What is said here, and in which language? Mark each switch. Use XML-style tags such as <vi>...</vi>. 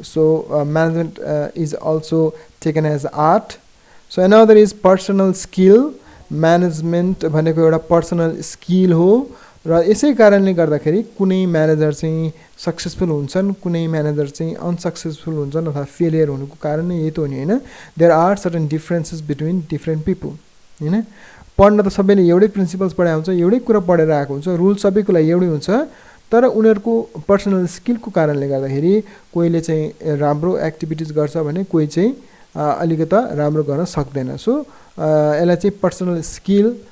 <en>So management is also taken as art. So another is personal skill.</en> <ne>Management भनेको एउटा personal skill हो र यसै कारणले गर्दाखेरि कुनै म्यानेजर चाहिँ सक्सेसफुल हुन्छन्, कुनै म्यानेजर चाहिँ अनसक्सेसफुल हुन्छन् अथवा फेलियर हुनुको कारण नै यही त हो नि हैन।</ne> <en>There are certain differences between different people हैन।</en> <ne>पढ्न त सबैले एउटै प्रिन्सिपल्स पढाएको हुन्छ, एउटै कुरा पढेर आएको हुन्छ, रुल सबैको लागि एउटै हुन्छ, तर उनीहरूको पर्सनल स्किलको कारणले गर्दाखेरि कोहीले चाहिँ राम्रो एक्टिभिटिज गर्छ भने कोही चाहिँ अलिकता राम्रो गर्न सक्दैन। सो यसलाई चाहिँ पर्सनल स्किल</ne>